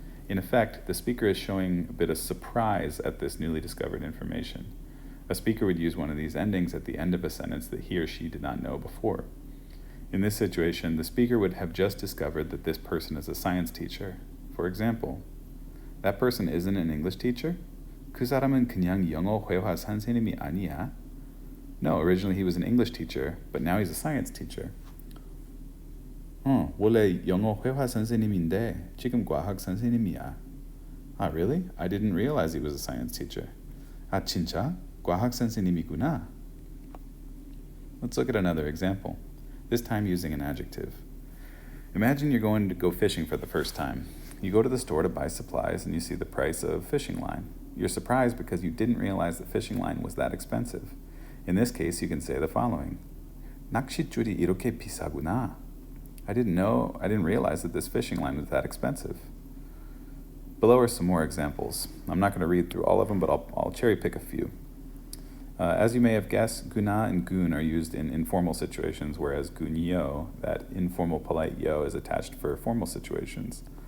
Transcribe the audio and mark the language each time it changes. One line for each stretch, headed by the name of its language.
English: In effect, the speaker is showing a bit of surprise at this newly discovered information. A speaker would use one of these endings at the end of a sentence that he or she did not know before. In this situation, the speaker would have just discovered that this person is a science teacher. For example, that person isn't an English teacher?
Korean: 그 사람은 그냥 영어 회화 선생님이 아니야?
English: No, originally he was an English teacher, but now he's a science teacher.
Korean: 원래 영어 회화 선생님인데 지금 과학 선생님이야.
English: Really? I didn't realize he was a science teacher.
Korean: 진짜? 과학 선생님이구나.
English: Let's look at another example, this time using an adjective. Imagine you're going to go fishing for the first time. You go to the store to buy supplies and you see the price of fishing line. You're surprised because you didn't realize the fishing line was that expensive. In this case, you can say the following.
Korean: 낚싯줄이 이렇게 비싸구나.
English: I didn't realize that this fishing line was that expensive. Below are some more examples. I'm not going to read through all of them, but I'll cherry pick a few. As you may have guessed, guna and gun are used in informal situations, whereas gunyo, that informal polite yo, is attached for formal situations.